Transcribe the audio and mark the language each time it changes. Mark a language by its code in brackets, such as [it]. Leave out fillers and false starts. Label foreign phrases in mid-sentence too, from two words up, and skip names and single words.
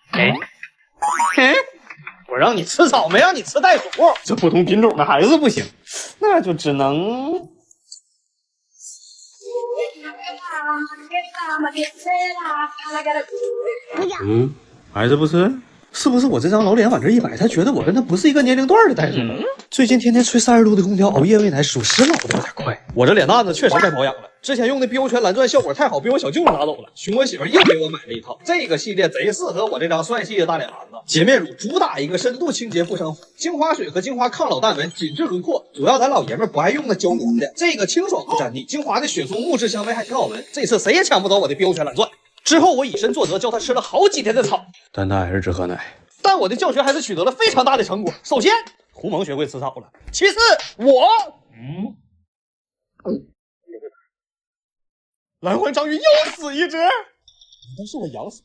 [zh] 我讓你吃草，沒讓你吃袋鼠。這不同品種的還是不行，那就只能。还是不吃？是不是我這張老臉往這一擺，他覺得我跟他不是一個年齡段的袋鼠？最近天天吹30度的空調，熬夜餵奶，屬實老得有點快。我這臉蛋子確實該保養了，之前用的標拳藍鑽效果太好，被我小舅子拿走了。熊我媳婦又給我買了一套，這個系列賊適合我這張帥氣的大臉盤子。潔面乳主打一個深度清潔不生糊，精華水和精華抗老淡紋，緊致輪廓。主要咱老爺們不愛用那膠粘的，這個清爽不沾膩，精華的雪松木質香味還挺好聞。這次誰也搶不走我的標拳藍鑽。之後我以身作則，教他吃了好幾天的草，但他還是只喝奶。但我的教学还是取得了非常大的成果。首先，胡蒙学会吃草了。其次，蓝环章鱼又死一只，难道是我养死？